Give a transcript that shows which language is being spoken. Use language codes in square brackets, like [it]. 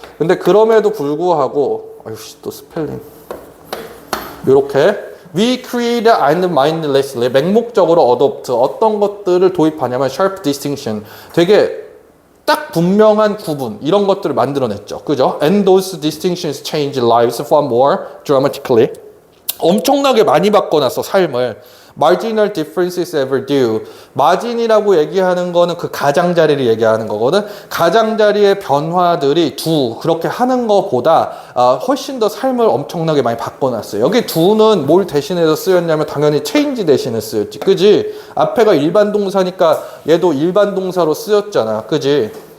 [ko] 근데 그럼에도 불구하고 또 스펠링. 요렇게 [en] we create and mindlessly [ko] 맹목적으로 adopt 어떤 것들을 도입하냐면 [en] sharp distinction [ko] 되게 딱 분명한 구분 이런 것들을 만들어냈죠. 그죠? [en] And those distinctions change lives far more dramatically. [ko] 엄청나게 많이 바꿔놨어 삶을. [en] Marginal differences ever do. [ko] 마진이라고 얘기하는 거는 그 가장자리를 얘기하는 거거든. 가장자리의 변화들이 그렇게 하는 것보다 훨씬 더 삶을 엄청나게 많이 바꿔놨어요. 여기 do는 뭘 대신해서 쓰였냐면 당연히 change 대신에 쓰였지. 그지? 앞에가 일반 동사니까 얘도 일반 동사로 쓰였잖아. 그지?